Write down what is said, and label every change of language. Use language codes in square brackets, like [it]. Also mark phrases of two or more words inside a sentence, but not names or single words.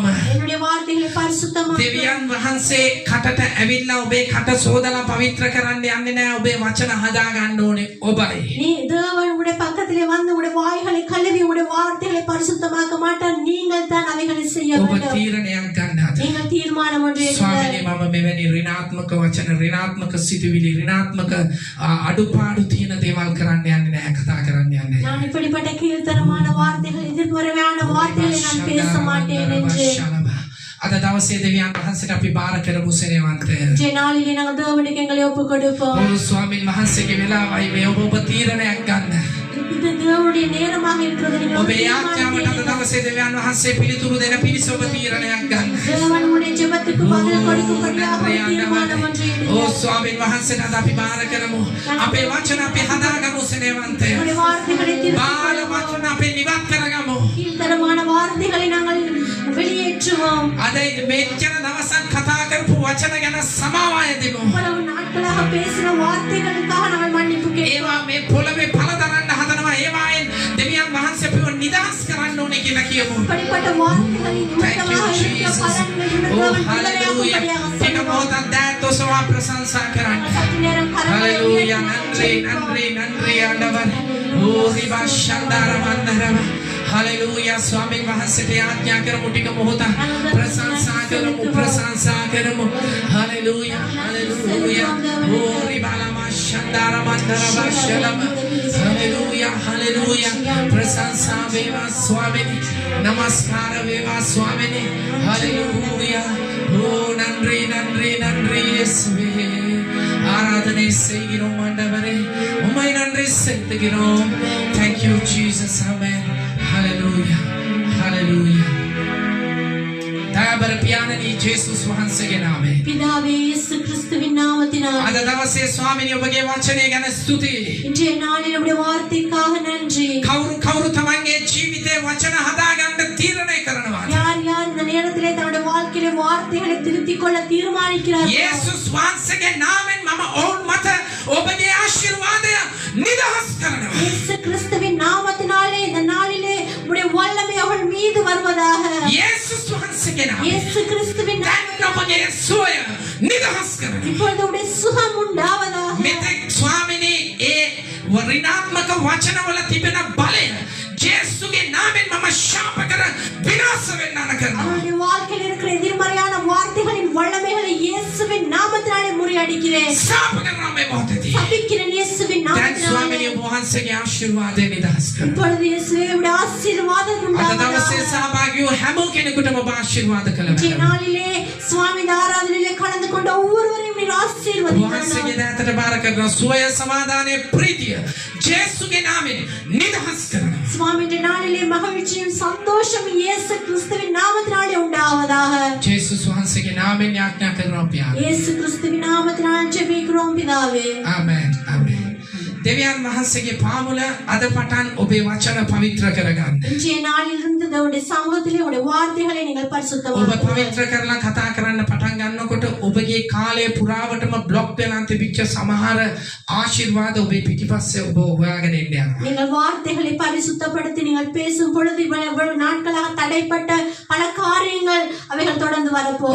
[ta] என்னுடைய வார்த்தைகளை பரிசுத்தமாக்க [si] දෙවියන් වහන්සේ කටට ඇවිල්ලා ඔබේ කට සෝදලා පවිත්‍ර කරන්න යන්නේ නැහැ. ඔබේ වචන හදා ගන්න ඕනේ ඔබයි. [ta] நீ தேவன் உடைய பக்கத்திலே வந்து உடைய வாய்களை கழுவி உடைய வார்த்தைகளை பரிசுத்தமாக்க மாட்டார். நீங்கள் தான் அவைகளை செய்ய [si] ඔබ [ta] வேண்டும். [si] තීරණයක් ගන්න අද. [ta] நீங்கள் தீர்மானம் ஒன்று [si] ස්වාමීනි [ta] எடுங்கள். [si] මම මෙවැනි ඍණාත්මක වචන ඍණාත්මක සිතුවිලි ඍණාත්මක අඩුපාඩු තියෙන දේවල් කරන්න යන්නේ නැහැ. කතා කරන්න යන්නේ [ta] நான் இப்படிப்பட்ட கீழ்த்தரமான வார்த்தைகள் எதிர்மறையான வார்த்தைகளை நான் பேச மாட்டேன் என்று [si] අද දවසේ දෙවියන් වහන්සේට අපි බාර කරමු සෙනෙවන්තය. [ta] இன்றைய நாளிலே நாங்கள் தேவனுக்கு எங்களை ஒப்புக் கொடுப்போம். [si] ඔව් ස්වාමීන් වහන්සේගේ වෙලාවයි මේ ඔබ තීරණයක් ගන්න. [ta] இது தேவனுடைய நேரமாக இருக்கிறது. நீங்கள் [si] ඔබේ ආඥාවට අද දවසේ දෙවියන් වහන්සේ පිළිතුරු දෙන පිණිස ඔබ තීරණයක් ගන්න. [ta] தேவனுடைய ஜெபத்துக்கு பதில் கொடுக்கும்படியாக ஒரு தீர்மானம் ஒன்று ඕ எடுங்கள். [si] ස්වාමීන් වහන්සේට අද අපි බාර කරමු. අපේ වචන අපි හදාගමු සෙනෙවන්තය. [ta] உங்களுடைய வார்த்தைகளை [si] බාල [ta] திருத்திக் [si] වචන අපි නිවත් කරගමු. [ta] கீழ்த்தரமான வார்த்தைகளை நாங்கள் வெளியேற்றுவோம். [si] අද මෙච්චර දවසක් කතා කරපු වචන ගැන සමාවාය දෙමු. [ta] இவ்வளவு நாட்களாக பேசின வார்த்தைகளுக்காக நாங்கள் மன்னிப்பு கேட்கிறோம். [si] ඒවා මේ පොළවේ පළ දරන්න හදනවා. ඒවායින් දෙවියන් වහන්සේ අපිව නිදහස් කරන්න ඕනේ කියලා කියමු. [ta] இப்படிப்பட்ட வார்த்தைகளின் [en] Thank you, [ta] நிமித்தமாக இருக்கிற Jesus. பலன்கள் Oh, தேவன் hallelujah. விடுதலையாக்கும்படியாக [si] එක [ta] சொல்லுவோம். [si] මොහොතක් දැත් ඔසවා ප්‍රශංසා කරන්න. [ta] சற்று நேரம் கரங்களை Hallelujah. உயர்த்தி නන්රි ආண்டවර්. ඕ රිබා ශන්දාර මන්දරව. Hallelujah. [si] ස්වාමීන් වහන්සේට ආඥා කරමු ටික මොහොතක් ප්‍රශංසා කරමු. Hallelujah. Hallelujah. ඕ රිබා ලමා Shandara Mandara Bashalam. Hallelujah, hallelujah. ප්‍රශංසා වේවා ස්වාමීනි. නමස්කාර වේවා ස්වාමීනි. Hallelujah. [ta] ஓ, நன்றி, நன்றி, நன்றி, Yeswe. ஆராதனை செய்கிறோம் ஆண்டவரே. உம்மை நன்றி செய்கிறோம். [en] Thank you, Jesus. Amen. Hallelujah. Hallelujah. [si] දයාබර පියාණනි ජේසුස් වහන්සේගේ නාමයෙන් [ta] பிதாவே இயேசு கிறிஸ்துவின் நாமத்தினால் [si] අද දවසේ ස්වාමීනි ඔබගේ වචනය ගැන ස්තුතියි. [ta] இன்றைய நாளில் நம்முடைய வார்த்தைக்காக நன்றி. [si] කවුරු තමන්ගේ ජීවිතේ වචන හදාගන්න තීරණය කරනවා. [ta] யார் யார் இந்த நேரத்திலே தன்னுடைய வாழ்க்கையிலே வார்த்தைகளை திருத்திக் கொள்ள தீர்மானிக்கிறார்கள். [si] යේසුස් වහන්සේගේ නාමයෙන් මම ඔවුන් මත ඔබගේ ආශිර්වාදය නිදහස් කරනවා. [ta] இயேசு கிறிஸ்துவின் நாமத்தினாலே இந்த நாளிலே உம்முடைய வல்லமை அவள் மீது வருவதாக. [si] යේසුස් වහන්සේගේ නාමයෙන් [ta] இயேசு கிறிஸ்துவின் [si] දැන් ඔබගේ සුවය නිදහස් කරනවා. [ta] இப்பொழுது உம்முடைய சுகம் உண்டாவதாக. [si] මෙතෙක් ස්වාමීනි ඒ ඍණාත්මක වචනවල තිබෙන බලය ජේසුගේ නාමයෙන් මම ශාප කර විනාශ වෙන්න කරනවා. [ta] அவருடைய வாழ்க்கையில் இருக்கிற எதிர்மறையான வார்த்தைகளின் வல்லமைகளை இயேசுவின் நாமத்தினாலே முறியடிக்கிறேன். [si] ශාප කරනවා මේ මොහොතේදී. [ta] சபிக்கிறேன் இயேசுவின் [si] දැන් [ta] நாமத்தினாலே. [si] ස්වාමීනි ඔබ වහන්සේගේ ආශිර්වාදය නිදහස් කරනවා. [ta] இப்பொழுது இயேசுவுடைய ஆசீர்வாதம் [si] අද [ta] உண்டாவதாக. [si] දවසේ සහභාගී වූ හැම කෙනෙකුටම ඔබ ආශිර්වාද කළ [ta] இன்றைய [si] වෙනවා. [ta] நாளிலே சுவாமி ஆராதனையிலே கலந்து கொண்ட ஒவ்வொருவரையும் நீர் ஆசீர்வதித்தார். [si] වහන්සේගේ දාතට බාර කරනවා සුවය සමාදානයේ ප්‍රීතිය ජේසුගේ නාමයෙන් නිදහස් කරනවා. [ta] சுவாமியின் நாளிலே மகிழ்ச்சியும் சந்தோஷமும் இயேசு கிறிஸ்துவின் நாமத்தினாலே உண்டாவதாக. [si] ජේසුස් වහන්සේගේ නාමයෙන් යාඥා කරනවා පියාණන්. [ta] இயேசு கிறிஸ்துவின் நாமத்தினால் ஜெபிக்கிறோம் பிதாவே. [si] ආමෙන් ආමෙන්. දෙවියන් වහන්සේගේ පාමුල අද පටන් ඔබේ වචන පවිත්‍ර කරගන්න. [ta] இன்றைய நாளிலிருந்து உடைய சமூகத்திலே உடைய வார்த்தைகளை நீங்கள் [si] ඔබ [ta] பரிசுத்தமாக்குங்கள். [si] පවිත්‍ර කරලා කතා කරන්න පටන් ගන්නකොට ඔබගේ කාලය පුරාවටම බ්ලොක් වෙලා තිබිච්ච සමහර ආශිර්වාද ඔබේ පිටිපස්සේ ඔබ හොයාගෙන එන්න යනවා. [ta] நீங்கள் வார்த்தைகளை பரிசுத்தப்படுத்தி நீங்கள் பேசும் பொழுது இவ்வளவு நாட்களாக தடைப்பட்ட பல காரியங்கள் அவைகள் தொடர்ந்து வரப்போகும்.